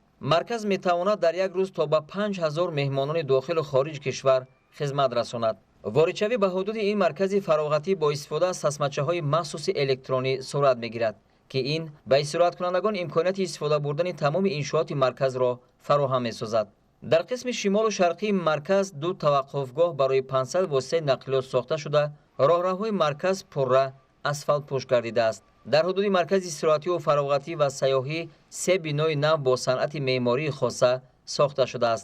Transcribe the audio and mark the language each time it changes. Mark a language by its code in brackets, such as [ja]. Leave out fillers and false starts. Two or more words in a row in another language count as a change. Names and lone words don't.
[tg] مرکز میتواند در یک روز تا به 5000 مهمانان داخل و خارج کشور خدمت رساند. واردشوی به حدود این مرکز فراغتی با استفاده از سسمچه‌های مخصوص الکترونی صورت میگیرد که این به استراحت کنندگان امکانیت استفاده بردن تمام انشاءات مرکز را فراهم می‌سازد. дар қисми шимолу шарқии марказ ду таваққуфгоҳ барои 500 воситаи нақлиёт сохта шуда роҳраҳои марказ пурра асфалт пӯш гардидааст. дар ҳудуди маркази истироҳативу фароғатӣ ва сайёҳӣ 3 бинои нав бо санъати меъмории хоса сохта шудааст.